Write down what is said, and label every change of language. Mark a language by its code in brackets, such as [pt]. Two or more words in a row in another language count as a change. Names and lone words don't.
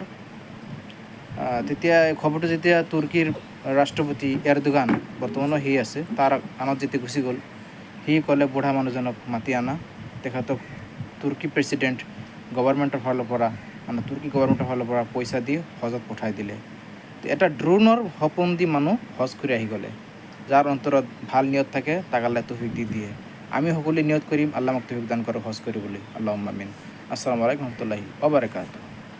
[as] তেতিয়া এই খবৰটো যেতিয়া তুৰ্কীৰ ৰাষ্ট্ৰপতি এৰদোগান, বৰ্তমানো সি আছে, তাৰ আনত যেতিয়া গুচি গ'ল, সি ক'লে বুঢ়া মানুহজনক মাতি আনা, তেখেতক তুৰ্কী [en] president government [as] ফালৰ পৰা মানে তুৰ্কী গভৰ্ণমেণ্টৰ ফালৰ পৰা পইচা দি হজত পঠাই দিলে। এটা ড্ৰোনৰ সপোন দি মানুহ হজ কৰি আহি গ'লে। যাৰ অন্তৰত ভাল নিয়ত থাকে তাক আল্লাহ তৌফিক দি দিয়ে। আমি সকলোৱে নিয়ত কৰিম আল্লাহ আমাক তৌফিক দান কৰক হজ কৰিবলৈ। [ar] اللهم آمين. السلام عليكم ورحمة الله وبركاته.